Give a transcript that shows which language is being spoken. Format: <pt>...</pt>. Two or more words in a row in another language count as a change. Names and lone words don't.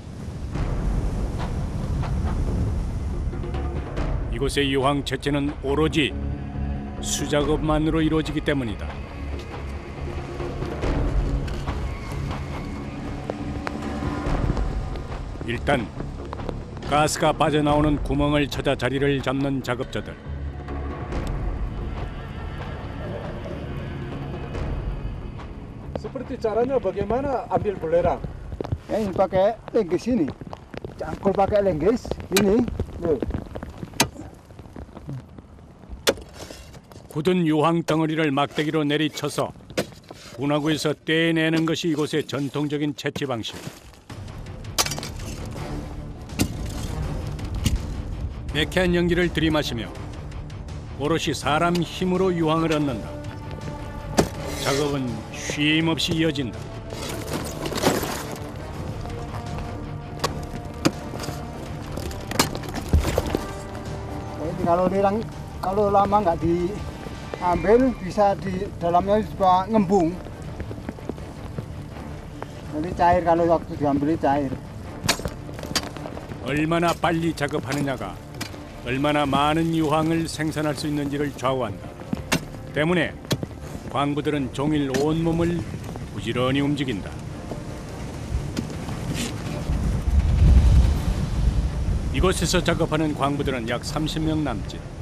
<ko>이곳의 유황 채취는 오로지 수작업만으로 이루어지기 때문이다. 일단 가스가 빠져나오는 구멍을 찾아 자리를 잡는 작업자들.</ko> <id>Seperti caranya bagaimana ambil belerang? Ya ini pakai lenggis ini. Cangkul pakai lenggis ini. Loh.</id> <ko>굳은 유황 덩어리를 막대기로 내리쳐서 분화구에서 떼내는 것이 이곳의 전통적인 채취 방식. 매캐한 연기를 들이마시며 오롯이 사람 힘으로 유황을 얻는다. 작업은 쉼 없이 이어진다.</ko> <id>Jadi kalau lama nggak diambil bisa di dalamnya suka ngembung. Nanti cair kalau waktu diambil cair.</id> <ko>얼마나 빨리 작업하느냐가 얼마나 많은 유황을 생산할 수 있는지를 좌우한다. 때문에 광부들은 종일 온몸을 부지런히 움직인다. 이곳에서 작업하는 광부들은 약 30명 남짓.</ko>